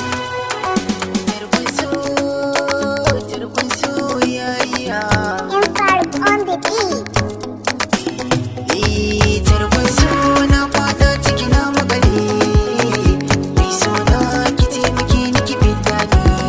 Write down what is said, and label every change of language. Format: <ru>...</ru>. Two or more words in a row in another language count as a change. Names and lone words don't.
<ha>Tarkon so, tarkon soyayya.</ha> <en>Impact on the beat.</en> <ha>Eh, tarkon so na fada ciki na makale. Mai so na ki taimake ni ki fidda ni.</ha>